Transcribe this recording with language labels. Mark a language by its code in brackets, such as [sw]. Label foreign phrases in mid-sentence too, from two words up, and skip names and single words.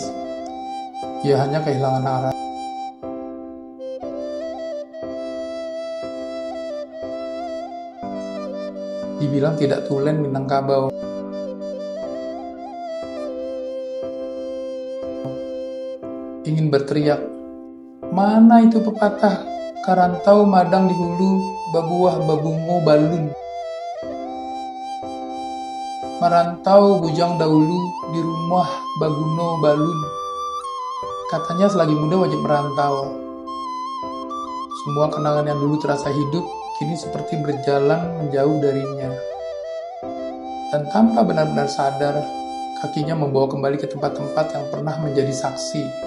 [id] Ia hanya kehilangan arah. Dibilang tidak tulen Minangkabau. Ingin berteriak, mana itu pepatah, [min] karantau madang di hulu, babuah babungo balun. Merantau bujang dahulu, di rumah baguno balun. [id] Katanya selagi muda wajib merantau. Semua kenangan yang dulu terasa hidup, kini seperti berjalan menjauh darinya. Dan tanpa benar-benar sadar, kakinya membawa kembali ke tempat-tempat yang pernah menjadi saksi.